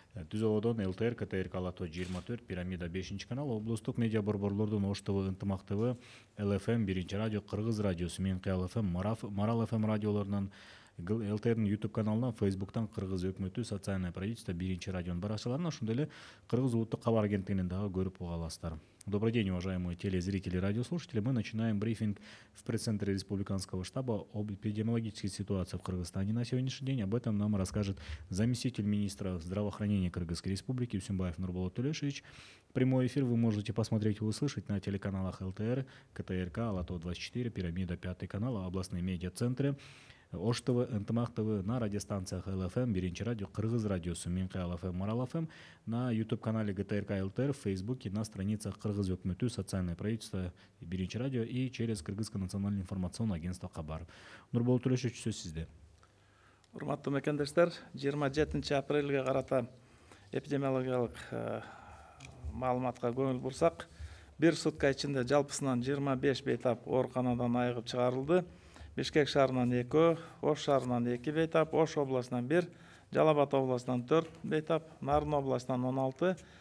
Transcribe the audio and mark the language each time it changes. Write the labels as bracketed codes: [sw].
[ky] Түз абодон ЛТР, КТРК Алатоо 24, Пирамида 5 канал, облустук медиа борборлордун Ош ТВ, Ынтымак ТВ, ЛФМ 1 радио, Кыргыз радиосу менен Кыял ФМ, Марал ФМ радиолорунан, ЛТРнин YouTube каналынан, Facebooктан Кыргыз өкмөтү, социальное правительство 1 радионун баракчаларынан, ошондой эле Кыргыз улуттук кабар агенттигинен дагы көрүп уга аласыздар. [ru] Добрый день, уважаемые телезрители и радиослушатели. Мы начинаем брифинг в пресс-центре Республиканского штаба об эпидемиологической ситуации в Кыргызстане на сегодняшний день. Об этом нам расскажет заместитель министра здравоохранения Кыргызской Республики Үсүнбаев Нурболот Төлөшович. Прямой эфир вы можете посмотреть и услышать на телеканалах ЛТР, КТРК, Алатоо 24, Пирамида 5 канал, областные медиа-центры, Ош ТВ, Ынтымак ТВ, на радиостанциях ЛФМ, 1 радио, Кыргыз радиосу, Кыял ФМ, Марал ФМ, на YouTube-канале ГТРК ЛТР, в Фейсбуке, на страницах Кыргыз өкмөтү, социальное правительство, 1 радио и через Кыргызское национальное информационное агентство Кабар. [ky] Нурболот Төлөшович, сөз сизде. Урматтуу мекендештер, 27 апрелге карата эпидемиологиялык маалыматка көңүл бурсак, бир сутка ичинде жалпысынан 25 бейтап ооруканадан айыгып чыгарылды. Бишкек шаарынан 2, Ош шаарынан 2 бейтап, Ош областынан 1, Жалал Абад областынан 4 бейтап, Нарын областынан 16.